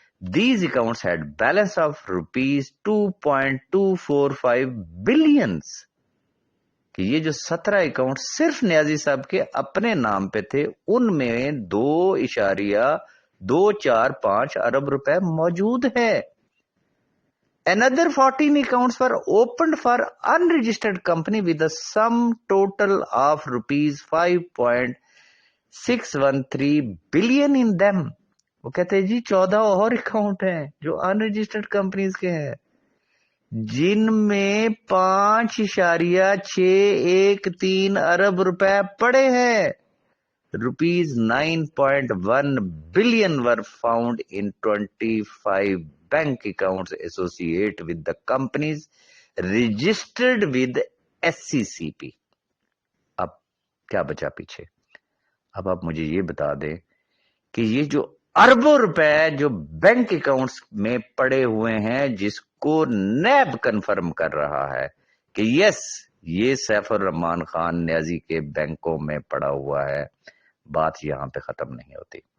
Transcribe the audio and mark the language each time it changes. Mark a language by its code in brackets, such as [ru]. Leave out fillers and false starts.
[en] these accounts had balance of rupees 2.245 billions, [ur] کہ یہ جو 17 اکاؤنٹ صرف نیازی صاحب کے اپنے نام پہ تھے ان میں 2.245 ارب روپے موجود ہے. [en] Another 14 accounts were opened for unregistered company with a sum total of rupees 5.613 billion in them. [ur] وہ کہتے ہیں جی 14 اور اکاؤنٹ ہیں جو انرجسٹرڈ کمپنیز کے ہیں جن میں 5.613 ارب روپے پڑے ہیں. [en] Rupees 9.1 billion were found in 25 bank accounts associated with the companies registered with SCCP. [ur] اب کیا بچا پیچھے؟ اب آپ مجھے یہ بتا دیں کہ یہ جو اربوں روپے جو بینک اکاؤنٹس میں پڑے ہوئے ہیں جس کو نیب کنفرم کر رہا ہے کہ یس یہ سیف الرحمان خان نیازی کے بینکوں میں پڑا ہوا ہے، بات یہاں پہ ختم نہیں ہوتی.